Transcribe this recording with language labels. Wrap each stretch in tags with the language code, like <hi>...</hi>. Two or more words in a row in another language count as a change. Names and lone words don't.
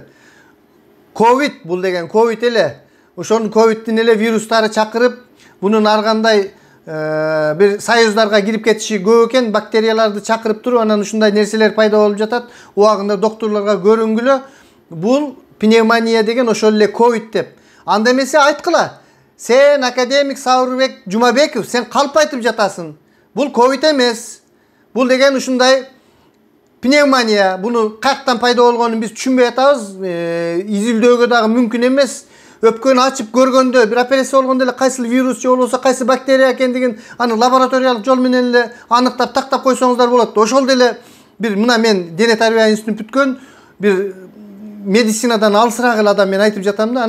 <ky>Ковид бул деген ковид эле. Ошонун ковидтин эле вирустары чакырып, бунун ар кандай бир союздарга кирип кетиши көп экен, бактерияларды чакырып туруп, анан ушундай нерселер пайда болуп жатат. Убагында докторлорго көрүнгүлө, бул пневмония деген ошол эле ковид деп. Анда эмесе айткыла. Сен академик Сабырбек Жумабеков, сен калп айтып жатасың. Бул ковид эмес. Бул деген ушундай пневмония муну кайдан пайда болгонун biz түшүнбөy атабыз. Изилдөөгө дагы мүмкүн эмес. Өпкөнү ачып көргөндө, бир операция болгондо эле кайсы вирус же болбосо кайсы бактерия экендигин аны лабораториялык жол менен эле аныктап тактап койсоңуздар болот. Ошол деле бир мына мен дене тарбия институтун бүткөн бир медицинадан алысыраак эле адам мен айтып жатам да.</ky>